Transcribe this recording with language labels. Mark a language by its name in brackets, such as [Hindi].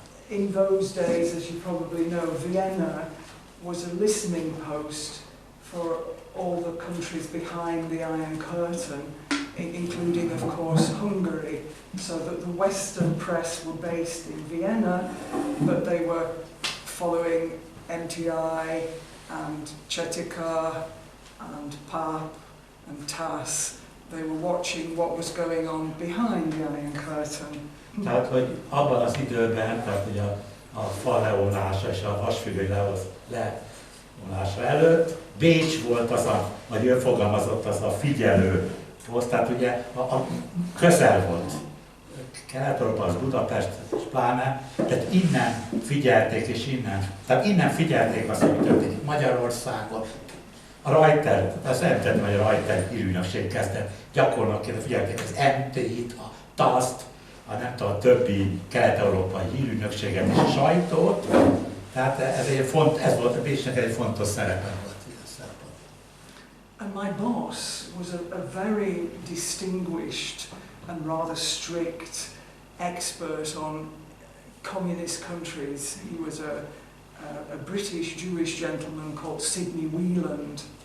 [English] In those days, as you probably know, Vienna was a listening post for all the countries behind the Iron Curtain, including, of course, Hungary, so that the Western press were based in Vienna, but they were following MTI and Chetika and PAP and TASS. They were watching what was going on behind the Iron Curtain. [Hungarian] Tehát, hogy abban az időben, tehát ugye a fal leomlása és a vasfüggöny leomlása előtt, Bécs volt az vagy ő fogalmazott, az a figyelő poszt, tehát ugye a közel volt. Kelet-Európa, az Budapest, és pláne, tehát innen figyelték, és innen figyelték azt, hogy történik Magyarországon. A Reuter, azt említettem, hogy a Reuter hírügynökség kezdett gyakornokként, figyelték az MT-t, a TASZ-t, nem tudom, a többi kelet-európai hírügynökséget és a sajtót. Tehát ez volt a Bécsnek egy fontos szerepe volt. [English] And my boss was a very distinguished and rather strict expert on communist countries. He was a British Jewish gentleman called Sidney Wheeland.